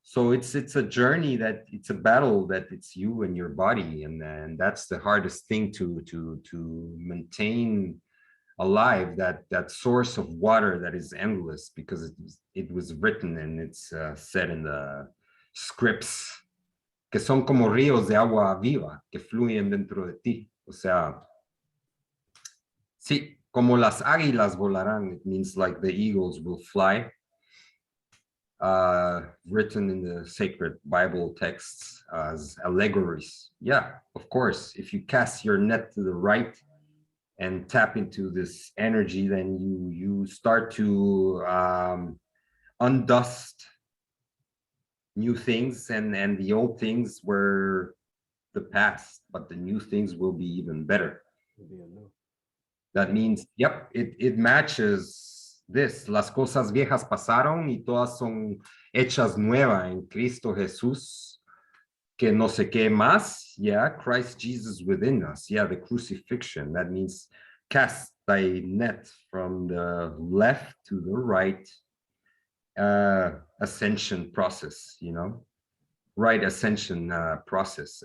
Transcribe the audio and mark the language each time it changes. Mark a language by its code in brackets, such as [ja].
[en] So it's a journey, that it's a battle, that it's you and your body, and that's the hardest thing to maintain alive, that source of water that is endless, because it was written and it's said in the scripts, [es] que son como ríos de agua viva que fluyen dentro de ti. O sea, sí, como las águilas volarán. [en] It means like the eagles will fly. Written in the sacred Bible texts as allegories. Yeah, of course. If you cast your net to the right, and tap into this energy, then you start to undust new things, and the old things were the past, but the new things will be even better. That means, yep, it matches this. [es] Las cosas viejas pasaron y todas son hechas nuevas en Cristo Jesús. Que no sé qué más. [en] Yeah, Christ Jesus within us. Yeah, the crucifixion. That means cast thy net from the left to the right. Ascension process, you know, right ascension process.